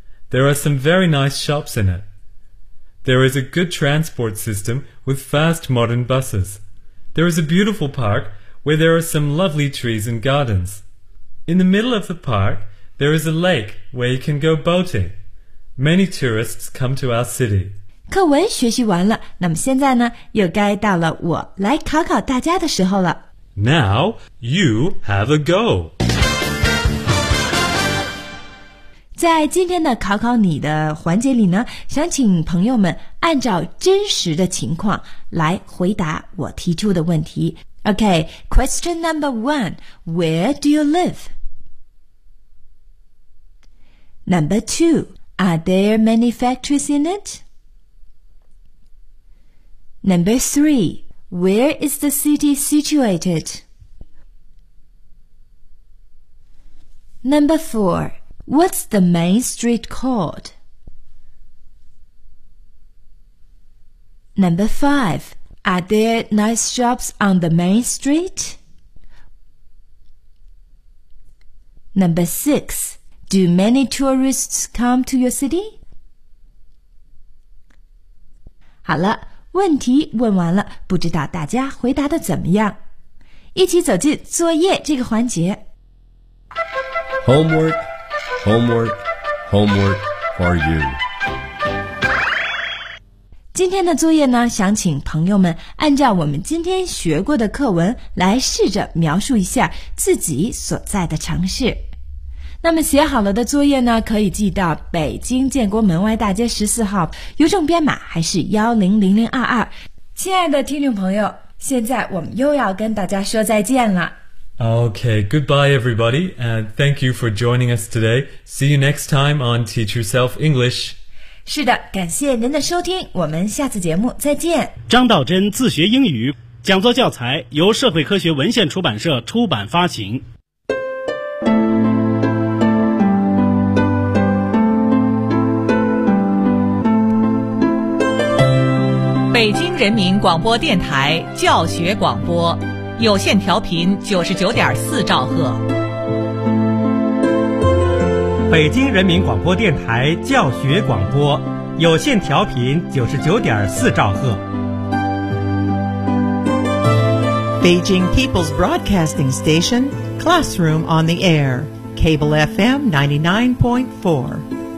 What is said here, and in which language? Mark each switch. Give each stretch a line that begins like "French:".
English: There are some very nice shops in it. There is a good transport system with fast modern buses. There is a beautiful park where there are some lovely trees and gardens. In the middle of the park, there is a lake where you can go boating. Many tourists come to our city.
Chinese: 课文学习完了，那么现在呢，又该到了我来考考大家的时候了。
English: Now, you have a go.
Chinese: 在今天的考考你的环节里呢，想请朋友们按照真实的情况来回答我提出的问题。
English: Okay, question number one, where do you live? Number two, are there many factories in it? Number three, where is the city situated? Number four, what's the main street called? Number five, are there nice shops on the main street? Number six, do many tourists come to your city?
Chinese: 好了，问题问完了，不知道大家回答的怎么样？一起走进作业这个环节。
English: Homework, homework, homework for you.
Chinese: 今天的作业呢，想请朋友们按照我们今天学过的课文来试着描述一下自己所在的城市。那么写好了的作业呢，可以寄到北京建国门外大街14号，邮政编码还是100022。亲爱的听众朋友，现在我们又要跟大家说再见了。
English: Okay, goodbye everybody, and thank you for joining us today. See you next time on Teach Yourself English.
Chinese: 是的，感谢您的收听，我们下次节目再见。张道真自学英语讲座教材由社会科学文献出版社出版发行。北京人民广播电台教学广播，有线调频99.4兆赫。北京人民广播电台教学广播，有线调频99.4兆赫。
English: Beijing People's Broadcasting Station, Classroom on the Air, Cable FM 99.4.